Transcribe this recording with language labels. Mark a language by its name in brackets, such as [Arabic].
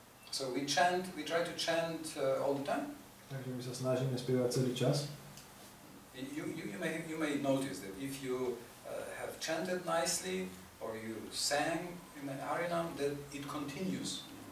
[English] So we try to chant all the time. [Slovak] Takže my sa snažíme spievať celý čas. [English] You may notice that if you have chanted nicely or you sang in Harinam, that it continues.